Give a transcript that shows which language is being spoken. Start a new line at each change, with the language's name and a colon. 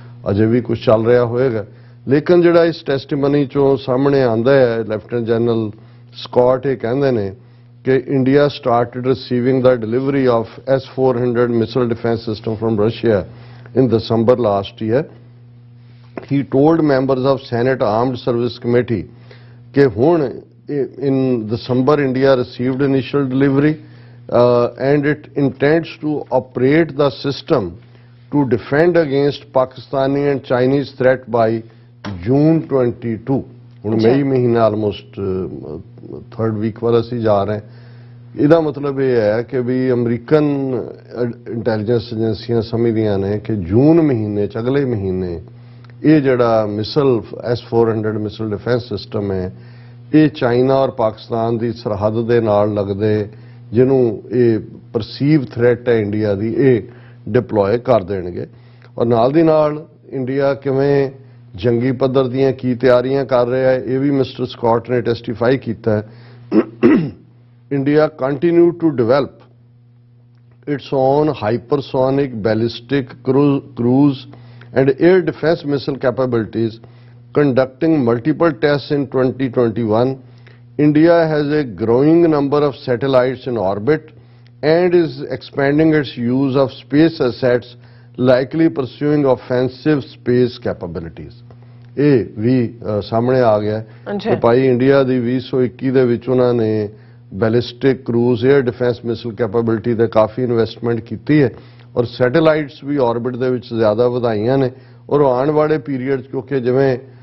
Punjabi: ਅਜੇ ਵੀ ਕੁਝ ਚੱਲ ਰਿਹਾ ਹੋਏਗਾ, ਲੇਕਿਨ ਜਿਹੜਾ ਇਸ ਟੈਸਟੀਮਨੀ ਚੋਂ ਸਾਹਮਣੇ ਆਉਂਦਾ ਹੈ, ਲੈਫਟੀਨੈਂਟ ਜਨਰਲ ਸਕਾਟ ਇਹ ਕਹਿੰਦੇ ਨੇ ਕਿ
English: India started receiving the delivery of S-400 missile defence system from Russia in December last year. He told members of Senate Armed Service Committee कि
Punjabi: ਹੁਣ
English: in December India received initial delivery and it intends to operate the system to defend against Pakistani and Chinese threat by June 22.
Punjabi: ਹੁਣ ਮਈ ਮਹੀਨਾ almost 3rd week ਵਾਲਾ ਅਸੀਂ ਜਾ ਰਹੇ ਹਾਂ। ਇਹਦਾ ਮਤਲਬ ਇਹ ਹੈ ਕਿ ਵੀ ਅਮਰੀਕਨ ਇੰਟੈਲੀਜੈਂਸ ਏਜੰਸੀਆਂ ਸਮਝਦੀਆਂ ਨੇ ਕਿ ਜੂਨ ਮਹੀਨੇ ਚ, ਅਗਲੇ ਮਹੀਨੇ, ਇਹ ਜਿਹੜਾ missile S-400 missile defence system ਹੈ, ਇਹ ਚਾਈਨਾ ਔਰ ਪਾਕਿਸਤਾਨ ਦੀ ਸਰਹੱਦ ਦੇ ਨਾਲ ਲੱਗਦੇ ਜਿਹਨੂੰ ਇਹ ਪਰਸੀਵ ਥ੍ਰੈਟ ਹੈ ਇੰਡੀਆ ਦੀ, ਇਹ ਡਿਪਲੋਏ ਕਰ ਦੇਣਗੇ। ਔਰ ਨਾਲ ਦੀ ਨਾਲ ਇੰਡੀਆ ਕਿਵੇਂ ਜੰਗੀ ਪੱਧਰ ਦੀਆਂ ਕੀ ਤਿਆਰੀਆਂ ਕਰ ਰਿਹਾ ਹੈ, ਇਹ ਵੀ ਮਿਸਟਰ ਸਕਾਟ ਨੇ ਟੈਸਟੀਫਾਈ ਕੀਤਾ ਹੈ।
English: India continued to develop its own hypersonic, ballistic, cruise and air defense missile capabilities, conducting multiple tests in 2021. India has a growing number of satellites in orbit and is expanding its use of space assets, likely pursuing offensive space capabilities.
Punjabi: ਇਹ ਵੀ ਸਾਹਮਣੇ ਆ ਗਿਆ ਕਿ ਭਾਈ India ਦੀ 2021 ਦੇ ਵਿੱਚ ਉਹਨਾਂ ਨੇ ballistic cruise air defence मिसल capability ਤੇ ਕਾਫੀ ਇਨਵੈਸਟਮੈਂਟ ਕੀਤੀ ਹੈ ਔਰ ਸੈਟੇਲਾਈਟਸ ਵੀ ਆਰਬਿਟ ਦੇ ਵਿੱਚ ਜ਼ਿਆਦਾ ਵਧਾਈਆਂ ਨੇ ਔਰ ਆਉਣ ਵਾਲੇ ਪੀਰੀਅਡ ਕਿਉਂਕਿ ਜਿਵੇਂ